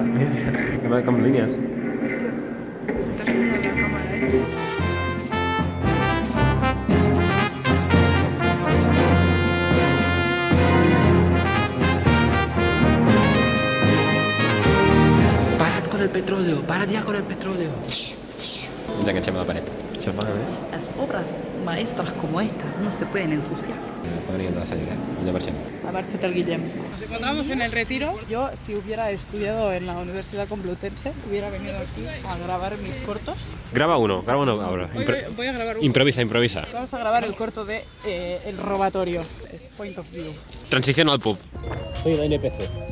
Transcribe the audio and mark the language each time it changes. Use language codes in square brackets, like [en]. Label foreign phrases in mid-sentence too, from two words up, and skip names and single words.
[ca] Mira, com línies. [es] Parad con el petróleo, parad ya con el petróleo. [ca] Ens enganxem a la paret. Això fa bé. [es] Las obras maestras como esta no se pueden ensuciar. [ca] Està venint la senyora, ja marxem. [es] La marcha del Guillem. Nos encontramos en el retiro. Yo, si hubiera estudiado en la Universidad Complutense, hubiera venido aquí a grabar mis cortos. Graba uno ahora. Voy a grabar uno. Improvisa. Vamos a grabar el corto de El Robatorio. Es [en] Point of View. [es] Transición al pub. Soy la NPC.